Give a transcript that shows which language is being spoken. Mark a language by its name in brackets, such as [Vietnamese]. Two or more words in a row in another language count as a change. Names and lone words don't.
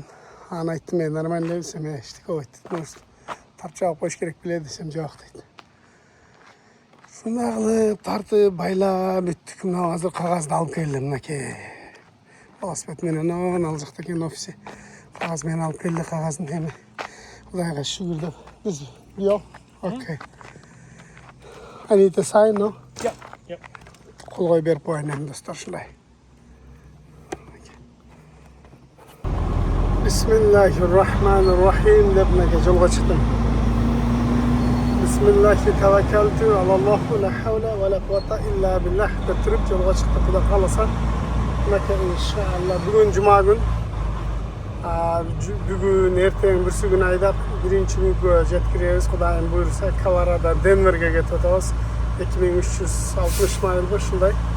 [Kyrgyz] Аны айттым мен нормально десем, эчтеке болбойт. Тарт жаап коюш керек беле десем, жок дейт. Ушундай кылып тартып байлап бүттүк. Мына азыр кагазды алып келдим мынакей. Велосипед менен ал жакта экен офиси. Кагаз менен алып келди, кагазын эми. Кудайга шүгүр деп. Биз жок. Окей. [English] I need to sign, no? Yep. [Kyrgyz] Кол кой берип коеюн эми достор ушундай. [Arabic] بسم الله الرحمن الرحيم [Kyrgyz] деп мынакей жолго чыктым. [Arabic] بسم الله توكلت على الله لا حول ولا قوة إلا بالله [Kyrgyz] деп туруп жолго чыктык. Кудай кааласа мынакей иншалла бүгүн жума күн. Бүгүн эртең бүрсүгүн айдап биринчи күнгө жеткиребиз. Кудайым буйруса Колорадо Денверге кетип атабыз. 2360 майлбы ушундай.